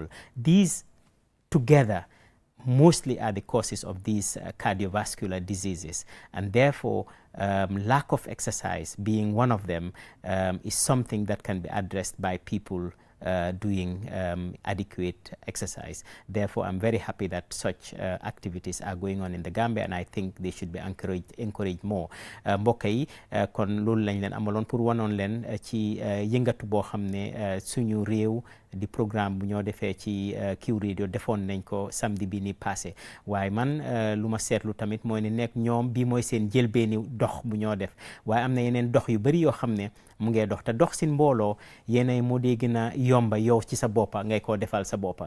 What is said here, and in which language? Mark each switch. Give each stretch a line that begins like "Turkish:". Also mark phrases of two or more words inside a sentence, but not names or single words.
English: These together mostly are the causes of these cardiovascular diseases, and therefore lack of exercise being one of them is something that can be addressed by people doing adequate exercise. Therefore, I'm very happy that such activities are going on in the Gambia, and I think they should be encouraged more.
Wolof: Mbokk yi kon loolu lañ leen amaloon pour wanoon leen ci yëngatu boo xam ne suñu réew di programme bu ñoo defee ci Q Radio defoon nañ ko samedi bi ni passé, waaye man lu ma seetlu tamit mooy ne nekk ñoom bii mooy seen jëlbeeni dox bu ñoo def, waaye am na yeneen dox yu bari yoo xam ne mu ngee dox te dox sin mbooloo yeneen moo dee gën a yomba yow ci sa boppa ngay koo defal sa boppa.